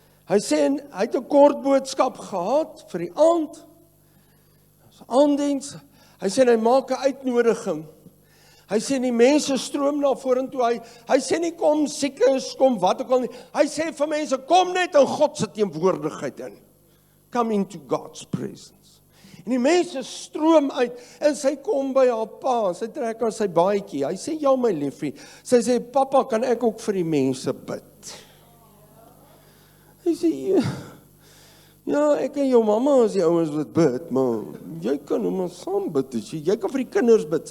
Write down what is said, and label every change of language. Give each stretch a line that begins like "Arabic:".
Afrikaans: Hy sê, hy het 'n kort boodskap gehad vir die aand, aanddiens. Hy sê, hy maak 'n uitnodiging. Hy sê die mense stroom na vorentoe. Hy sê nie kom siekes, kom wat ook al nie. Hy sê vir mense, kom net in God se teenwoordigheid in.
English: Come into God's presence.
Afrikaans: En die mense stroom uit, en sy kom by haar pa, sy trek aan sy baadjie. Hy sê, ja my liefie. Sy sê, papa, kan ek ook vir die mense bid? Hy sê, ja, ek en jou mamma is die ouens wat bid, maar jy kan nou maar saam bid, jy kan vir die kinders bid.